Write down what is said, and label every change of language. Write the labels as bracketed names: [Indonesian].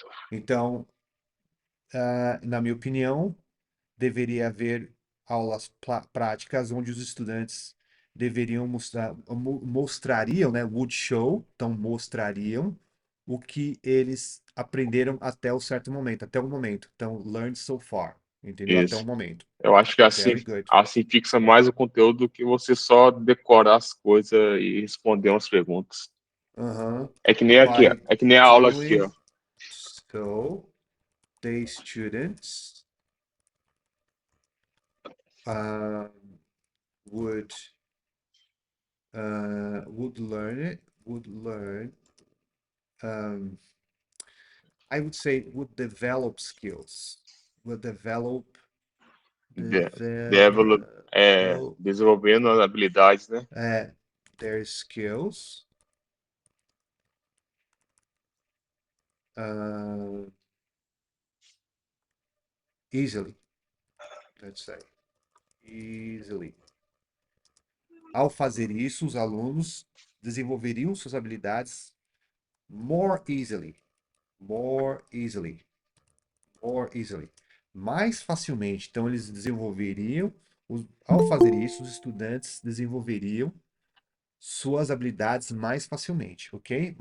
[Portuguese] Então, na minha opinião, deveria haver aulas práticas onde os estudantes deveriam mostrariam, né, [English] would show, [Portuguese] então mostrariam o que eles aprenderam até o certo momento, até o momento. Então, [English] learned so far, [Portuguese] Entendeu? Até o Isso. momento. Eu acho que [English] Very good. [Portuguese] assim fixa mais o conteúdo do que você só decorar as coisas e responder umas perguntas. Aham. É que nem aqui, ó. [English] By [Portuguese] É que nem a aula aqui, ó. [English] doing so, the students uh, would would learn it, would learn. Um, I would say would develop skills, would De- Develop, develop [Portuguese] desenvolvendo as habilidades, né? [English] uh, their skills uh, easily. Let's say easily. [Portuguese] Ao fazer isso, os alunos desenvolveriam suas habilidades [English] more easily, more easily, more easily, [Portuguese] mais facilmente. Então, eles desenvolveriam, ao fazer isso, os estudantes desenvolveriam suas habilidades mais facilmente, ok?